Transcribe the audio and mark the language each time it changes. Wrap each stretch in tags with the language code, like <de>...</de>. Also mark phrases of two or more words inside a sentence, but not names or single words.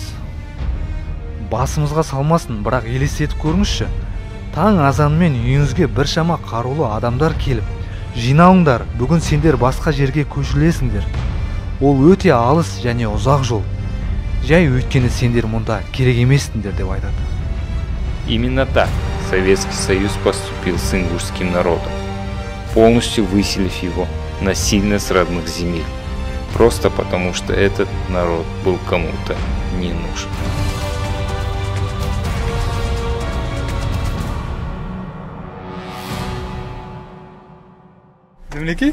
<kk>Басымызға салмасын, бірақ елестетіп көріңізші. Таң азанымен үйіңізге біршама қарулы адамдар келіп, жиналыңдар, бүгін сендер басқа жерге көшірілесіңдер. Ол өте алыс және ұзақ жол. Жай өйткені сендер мұнда керек емессіңдер деп айтады.</kk> <ru>Именно так Советский Союз поступил с ингушским народом, полностью выселив его насильно с родных земель, просто потому что этот народ был кому-то не нужен. Земляки?</ru>